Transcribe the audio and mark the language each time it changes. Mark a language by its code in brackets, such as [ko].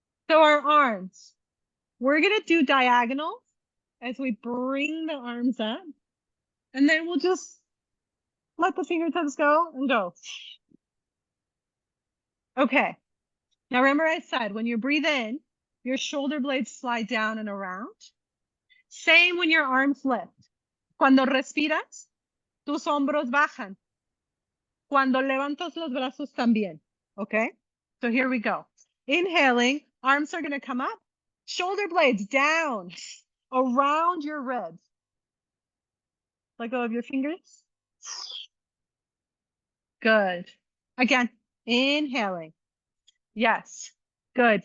[en] So our arms. We're going to do diagonal as we bring the arms up. And then we'll just let the fingertips go and go. Okay. Now, remember I said, when you breathe in, your shoulder blades slide down and around. Same when your arms lift. [es] Cuando respiras, tus hombros bajan. Cuando levantas los brazos también. [en] Okay? So here we go. Inhaling, arms are going to come up. Shoulder blades down, around your ribs. Let go of your fingers. Good. Again, inhaling. Yes. Good.